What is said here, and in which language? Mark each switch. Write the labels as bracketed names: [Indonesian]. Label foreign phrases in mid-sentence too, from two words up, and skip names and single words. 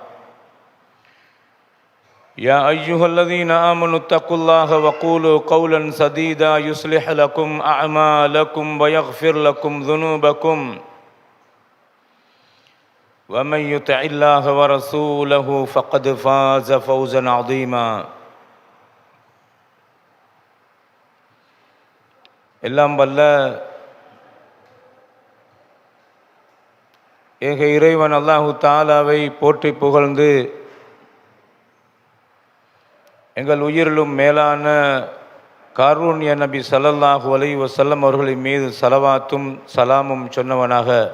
[Arabic] يا أيها الذين آمنوا اتقوا الله وقولوا قولا سديدا يصلح لكم أعمالكم ويغفر لكم ذنوبكم ومن يطع الله ورسوله فقد فاز فوزا عظيما. [Tamil] எல்லாம் வல்ல ஏக இறைவன் அல்லாஹு தஆலாவை போற்றி புகழ்ந்து எங்கள் உயிரிலும் மேலான காரூண்ய நபி [Arabic] صلى الله عليه وسلم [Tamil] அவர்களின் மீது ஸலவாத்தும் சலாமும் சொன்னவனாக,